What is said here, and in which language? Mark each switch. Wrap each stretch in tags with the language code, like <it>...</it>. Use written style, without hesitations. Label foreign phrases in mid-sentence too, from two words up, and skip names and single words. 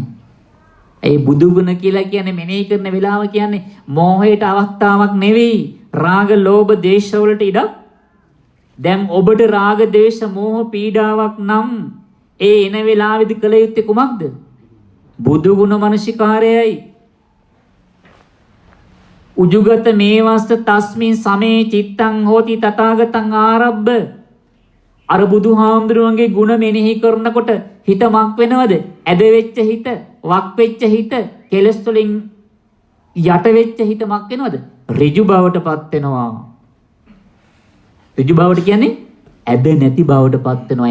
<si>ඒ බුදු ගුණ කියලා කියන්නේ මෙනෙහි කරන වෙලාව කියන්නේ මෝහයට අවස්ථාවක් නෙවෙයි. රාග, ලෝභ, දේශ වලට ඉඩක්. දැන් ඔබට රාග, දේශ, මෝහ පීඩාවක් නම් ඒ එන වෙලාවේදී කළ යුත්තේ කුමක්ද? බුදු ගුණ මනසිකාරයයි.</si> <pi>උජුගත මේවස්ස තස්මින් සමේ චිත්තං හෝති තථාගතං ආරබ්බ.</pi> <si>අර බුදුහාමුදුරුවන්ගේ ගුණ මෙනෙහි කරනකොට හිත මක් වෙනවද? ඇද වෙච්ච හිත, වක් වෙච්ච හිත, කෙලස් වලින් යට වෙච්ච හිත මක් වෙනවද? ඍජු බවටපත් වෙනවා. ඍජු බවට කියන්නේ ඇද නැති බවටපත් වෙනවා.</si>